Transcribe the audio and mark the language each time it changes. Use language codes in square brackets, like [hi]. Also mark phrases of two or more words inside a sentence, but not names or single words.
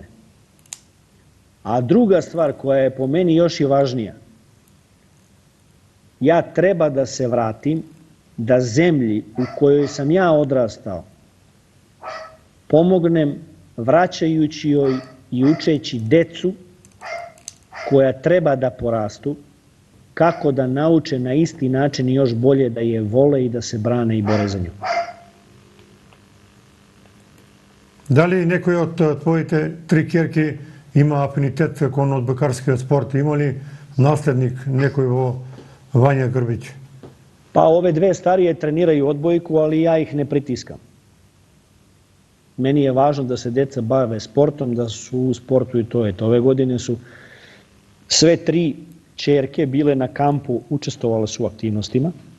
[sr] A druga stvar koja je po meni još i važnija, ja treba da se vratim, da zemlji u kojoj sam ja odrastao pomognem vraćajući joj i učeći decu koja treba da porastu, kako da nauče na isti način i još bolje da je vole i da se brane i bore za nju. Da li [mk] некој од твоите три ќерки има афинитет кон одбојкарскиот спорт? Има ли наследник некој во Вања Грбиć? [sr] Pa ove dve starije treniraju odbojku, ali ja ih ne pritiskam. Meni je važno da se deca bave sportom, da su u sportu i to je to. Ove godine su sve tri ćerke bile na kampu, učestvovale su u aktivnostima.